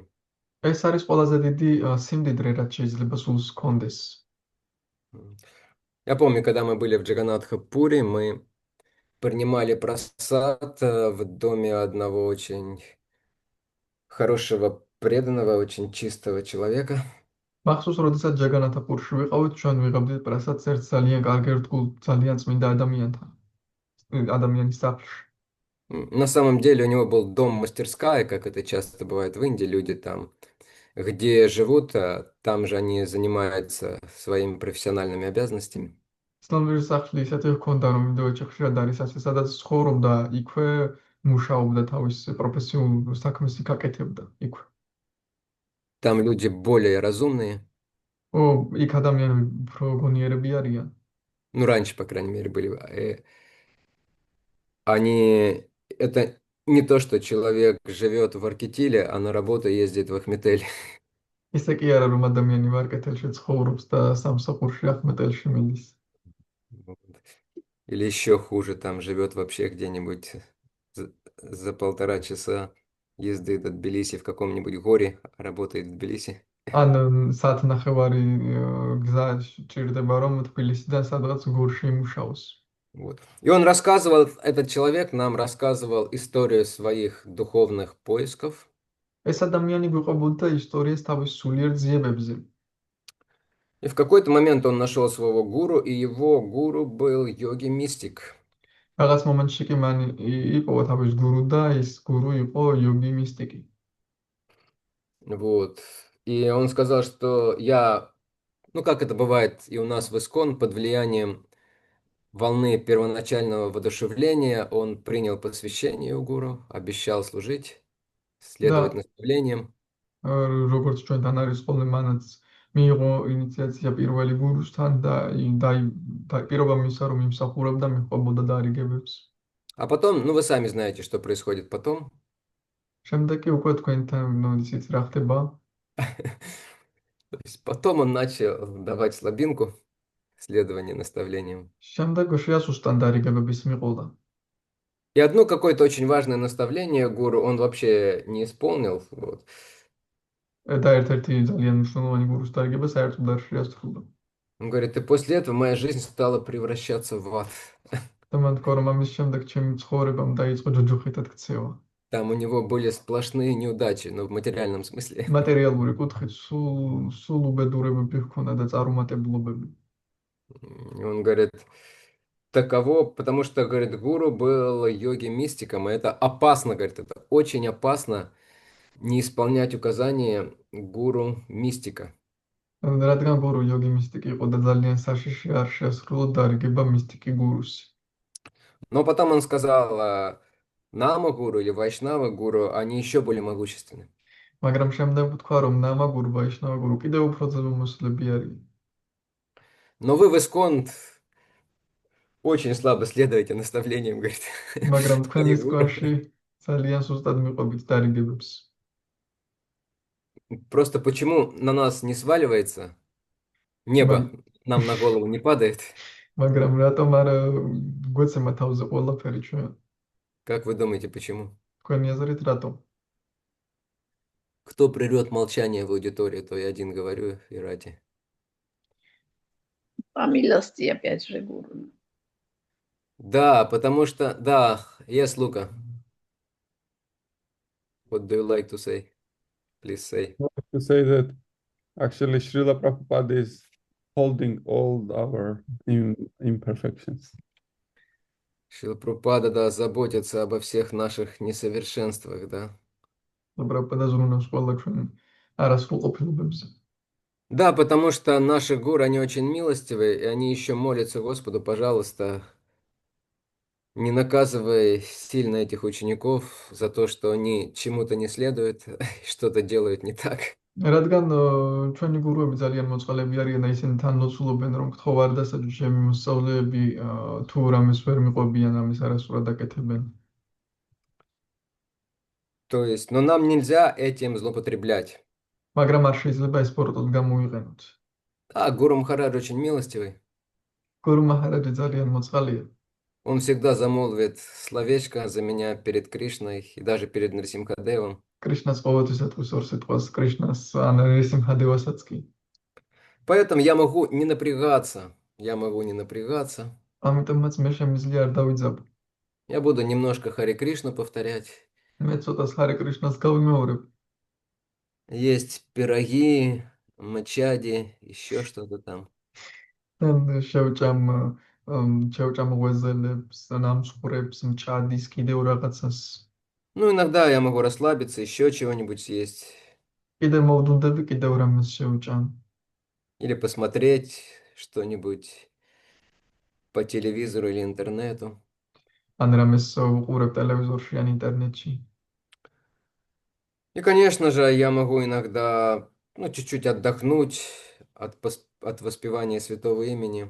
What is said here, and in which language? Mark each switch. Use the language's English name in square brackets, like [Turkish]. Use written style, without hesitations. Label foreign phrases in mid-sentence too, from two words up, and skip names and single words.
[Georgian] ეს არის ყველაზე დიდი სიმდიდრე, რაც შეიძლება სულს ჰქონდეს. [Russian] Я помню, когда мы были в Джаганатха-Пури, мы принимали просад в доме одного очень хорошего, преданного, очень чистого человека. [Georgian] მახსოვს, როდესაც ჯაგანათაპურში ვიყავით, ჩვენ ვიღებდით პრასადს ერთ ძალიან კარგ ერთგულ, ძალიან წმინდა ადამიანთან. ადამიანის სახლში. [Russian] На самом деле у него был дом-мастерская, как это часто бывает в Индии, люди там, где живут, там же они занимаются своими профессиональными обязанностями. [Georgian] ცნობილი სახლი ისეთი ჰქონდა, რომ ინდოეთში ხშირად არის ასე, სადაც ცხოვრობდა, იქვე მუშაობდა თავის პროფესიულ საქმეს იკაკეთებდა იქვე. [Russian] Там люди более разумные, [Georgian] იქ ადამიანები უფრო გონიერები არიან. [Russian] ну, раньше, по крайней мере, были. Это не то, что человек живет в Аркетиле, а на работу ездит в Ахметель. [Georgian] ისე კი არა, რომ ადამიანი ვარკეთელში ცხოვრობს და სამსახურში ახმეტელში მიდის. [Russian] Вот. Или еще хуже, там живет вообще где-нибудь за 1,5 часа езды до Тбилиси в каком-нибудь горе, а работает в Тбилиси. [Georgian] ან საათნახევარი გზა ჭირდება, რომ თბილისიდან სადღაც გორში იმუშაოს. [Russian] Вот. И он рассказывал, этот человек нам рассказывал историю своих духовных поисков. [Georgian] ეს ადამიანი გვიყვებოდა ისტორიას თავის სულიერ ძიებებზე. [Russian] И в какой-то момент он нашел своего гуру, и его гуру был йоги-мистик. [Georgian] რაღაც მომენტში კი მან იპოვა თავის გურუ და ეს გურუ იყო იოგი მისტიკი. [Russian] Вот. И он сказал, что ну как это бывает и у нас в Искон, под влиянием волны первоначального воодушевления, он принял посвящение у гуру, обещал служить, следовать და наставлениям. [Georgian] როგორც ჩვენთან არის ხოლმე, მანაც მიიღო ინიციაცია პირველი გურუსთან და პირობა მისცა, რომ იმსახურებდა, მიჰყვებოდა დარიგებებს. [Russian] А потом, ну вы сами знаете, что происходит потом. [Georgian] შემდეგ კი უკვე თქვენთან იცით რა ხდება. [Russian] То есть потом он начал давать слабинку, следование наставлениям. [Georgian] შემდეგ შეასუსტან დარიგებების მიყოლა. [Russian] И одно какое-то очень важное наставление гуру он вообще не исполнил. Вот. [Georgian] და ერთ-ერთი ძალიან მნიშვნელოვანი გურუს დარიგება საერთოდ არ შეასრულა. [Russian] Он говорит, и после этого моя жизнь стала превращаться в ад. [Georgian] და მან თქვა, რომ ამის შემდეგ ჩემი ცხოვრებამ დაიწყო ჯოჯოხეთად ქცევა. [Russian] Там у него были сплошные неудачи, но в материальном смысле. [Georgian] მატერიალური კუთხით სულ უბედურებები ჰქონდა და წარუმატებლობები. [Russian] И он говорит, таково, потому что, говорит, гуру был йоги-мистиком, и это опасно, говорит, это очень опасно не исполнять указания гуру-мистика. [Georgian] რადგან გურუ იოგი მისტიკი იყო და ძალიან საშიში არ შეასრულა დარიგება მისტიკი გურუსი. [Russian] Но потом он сказал, Нама гуру или Вайшнава гуру, они еще более могущественны. [Georgian] მაგრამ შემდეგ ვთქვა, რომ ნამა გურუ, ვაიშნავა გურუ კიდევ უფრო ძვირმოსილები არიან. [Russian] Но вы в Искон очень слабо следуете наставлениям, говорит, [Georgian] მაგრამ თქვენ [Russian] своих гуру. [Georgian] ისკონში ძალიან სუსტად მიყვებით დარიგებებს. [Russian] Просто почему на нас не сваливается небо, нам на голову не падает? [Georgian] მაგრამ რატომ არ გვეცემა თავზე ყველაფერი ჩვენ? [Russian] Как вы думаете, почему? [Georgian] თქვენი აზრით რატომ? [Russian] Кто прервет молчание в аудитории, то я один говорю и ради. Памилостия опять же гуру. Да, потому что, да, [English] yes, Luca. What do you like to say? Please say. I have to say that actually Srila Prabhupada is holding all our imperfections. [Russian] Шрила Прабхупада, да, заботится обо всех наших несовершенствах, да. [Georgian] პრაბჰუპადა ზრუნავს ყველა ჩვენ არასრულყოფილებებზე. [Russian] Да, потому что наши гуру, они очень милостивые, и они еще молятся Господу, пожалуйста, не наказывай сильно этих учеников за то, что они чему-то не следуют, что-то делают не так. [Georgian] რადგან ჩვენი გურუები ძალიან მოწყალები არიან და ისინი თან ლოცულობენ, რომ გთხოვ არ დასაჯო ჩემი მოსწავლეები თუ რამეს ვერ მიყვებიან, ამის არასრულად აკეთებენ. [Russian] То есть, но нам нельзя этим злоупотреблять. [Georgian] მაგრამ არ შეიძლება ეს სპორტად გამოიყენოთ. [Russian] А, Гуру Махарадж очень милостивый. [Georgian] გურუ მაჰარაჯი ძალიან მოწყალია. [Russian] Он всегда замолвит словечко за меня перед Кришной и даже перед Нарсимхадевом. კრიშნას ყოველთვის ატყვის ორ სიტყვას, კრიშნას ან რისიმჰადევასაც კი. Поэтому я могу не напрягаться. Я могу не напрягаться. [Georgian] ამიტომაც მე შემიძლია არ დავიძაბო. [Russian] Я буду немножко Хари Кришну повторять. [Georgian] მე ცოტას ჰარე კრიშნას გავიმეორებ. [Russian] Есть пироги, мачади, еще что-то там. [Georgian] თან შევჭამ ღვეზელებს, ნამსხვრებს, მჭადის, კიდევ რაღაცას. [Russian] Ну, иногда я могу расслабиться, еще чего-нибудь съесть. [Georgian] კიდევ მოვდუნდები, კიდევ რამეს შევჭამ. [Russian] Или посмотреть что-нибудь по телевизору или интернету. [Georgian] ან რამეს უყურებ ტელევიზორში ან ინტერნეტში. [Russian] И, конечно же, я могу иногда, ну, чуть-чуть отдохнуть от воспевания святого имени.